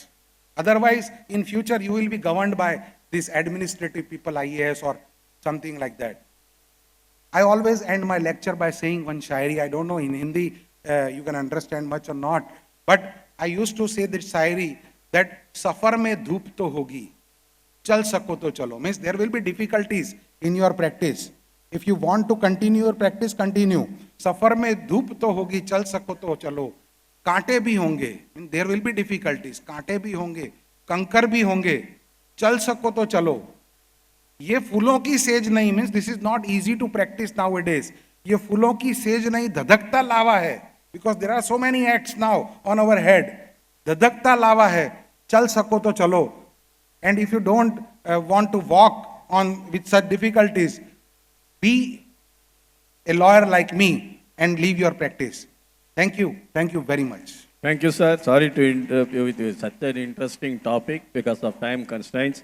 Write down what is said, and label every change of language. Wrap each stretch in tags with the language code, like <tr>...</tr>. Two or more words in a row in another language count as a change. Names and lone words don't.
<en>Otherwise, in future, you will be governed by these administrative people, IAS or something like that. I always end my lecture by saying one shairi. I don't know in Hindi you can understand much or not, but I used to say this shairi that</en> <hi>सफ़र में धूप तो होगी, चल सको तो चलो.</hi> <en>Means there will be difficulties in your practice. If you want to continue your practice, continue.</en> <hi>सफ़र में धूप तो होगी, चल सको तो चलो. कांटे भी होंगे,</hi> <en>there will be difficulties,</en> <hi>कांटे भी होंगे, कंकर भी होंगे, चल सको तो चलो. ये फूलों की सेज नहीं,</hi> <en>means this is not easy to practice now a days.</en> <hi>ये फूलों की सेज नहीं, धधकता लावा है,</hi> <en>because there are so many acts now on our head.</en> <hi>धधकता लावा है, चल सको तो चलो.</hi> <en>and if you don't want to walk on with such difficulties, be a lawyer like me and leave your practice. Thank you very much. Thank you, sir. Sorry to interrupt you with such an interesting topic because of time constraints.</en>